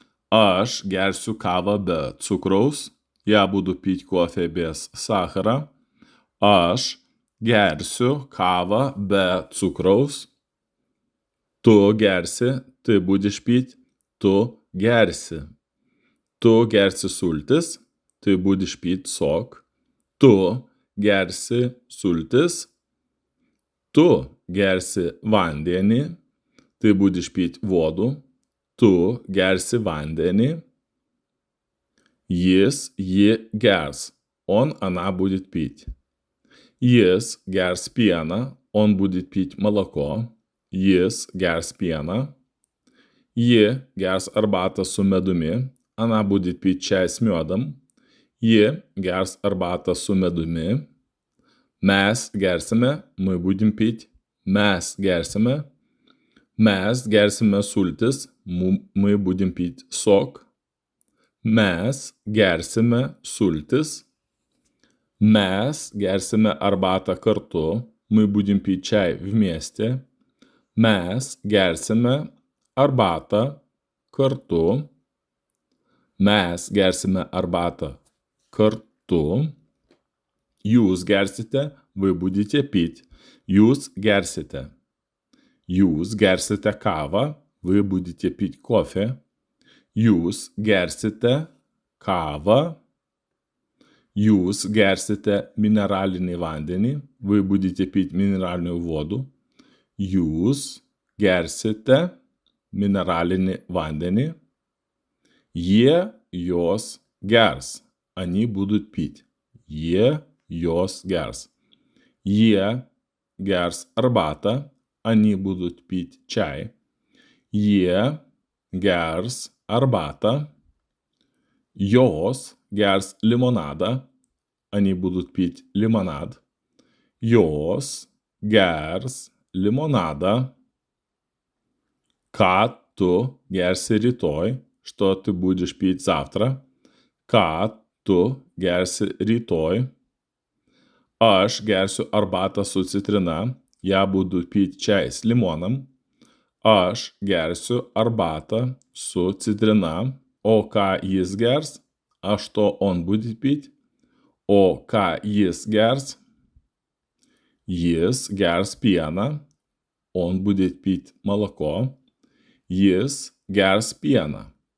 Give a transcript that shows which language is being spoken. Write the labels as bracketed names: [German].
[Lithuanian] Aš gersiu kavą be cukraus. [Russian] Я буду пить кофе без сахара. [Lithuanian] Aš gersiu kavą be cukraus. Tu gersi, [Russian] ты будешь пить. [Lithuanian] Tu gersi. Tu gersi sultis, [Russian] ты будешь пить сок. [Lithuanian] Tu gersi sultis. Tu gersi vandenį, [Russian] ты будешь пить воду. [Lithuanian] Tu gersi vandenį. Jis, ji gers. [Russian] она будет пить. [Lithuanian] Jis gers pieną, [Russian] он будет пить молоко. [Lithuanian] Jis gers pieną. Ji gers arbatą su medumi, [Russian] она будет пить чай с медом. [Lithuanian] Ji gers arbatą su medumi. Mes gersime, [Russian] мы будем пить. [Lithuanian] Mes gersime. Mes gersime sultis, [Russian] мы будем пить сок. [Lithuanian] Mes gersime sultis. Mes gersime arbatą kartu, [Russian] мы будем пить чай вместе. [Lithuanian] Mes gersime arbatą kartu. Mes gersime arbatą kartu. Jūs gersite, [Russian] вы будете пить. [Lithuanian] Jūs gersite. Jūs gersite kavą, [Russian] вы будете пить кофе. [Lithuanian] Jūs gersite kavą. Jūs gersite mineralinį vandenį, [Russian] вы будете пить минеральную воду. [Lithuanian] Jūs gersite mineralinį vandenį. Jie, jos gers. [Russian] Они будут пить. [Lithuanian] Jie, jos gers. Jie gers arbatą. [Russian] Они будут пить чай. [Lithuanian] Jie gers arbatą. Jos gers limonadą. [Russian] Они будут пить лимонад. [Lithuanian] Jos gers limonadą. Ką tu gersi rytoj? [Russian] Что ты будешь пить завтра? [Lithuanian] Ką tu gersi rytoj? Aš gersiu arbatą su citrina. [Russian] Я буду пить чай с лимоном. [Lithuanian] Aš gersiu arbatą su citrina. O ką jis gers? [Russian] А что он будет пить? [Lithuanian] O ką jis gers? Jis gers pieną. [Russian] Он будет пить молоко. [Lithuanian] Jis gers pieną.